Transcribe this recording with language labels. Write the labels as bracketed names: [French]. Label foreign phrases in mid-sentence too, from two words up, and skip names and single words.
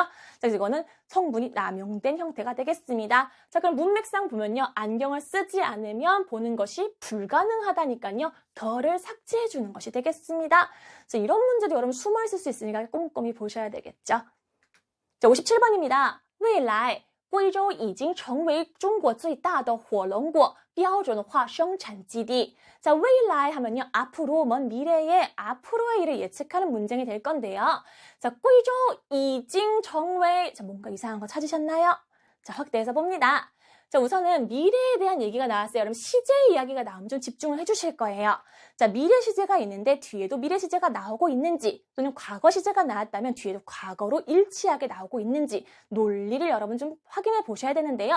[Korean] 자, 이거는 성분이 남용된 형태가 되겠습니다. 자, 그럼 문맥상 보면요. 안경을 쓰지 않으면 보는 것이 불가능하다니까요. 더를 삭제해 주는 것이 되겠습니다. 자, 이런 문제도 여러분 숨어 있을 수 있으니까 꼼꼼히 보셔야 되겠죠. 자, 57번입니다. [Chinese] 未来贵州已经成为中国最大的火龙果标准化生产基地. [Korean] 자, 未来 하면요. 앞으로, 먼 미래에 앞으로의 일을 예측하는 문장이 될 건데요. 자, [Chinese] 贵州已经成为 [Korean] 자, 뭔가 이상한 거 찾으셨나요? 자, 확대해서 봅니다. 자, 우선은 미래에 대한 얘기가 나왔어요. 여러분 시제 이야기가 나오면 좀 집중을 해주실 거예요. 자, 미래 시제가 있는데 뒤에도 미래 시제가 나오고 있는지 또는 과거 시제가 나왔다면 뒤에도 과거로 일치하게 나오고 있는지 논리를 여러분 좀 확인해 보셔야 되는데요.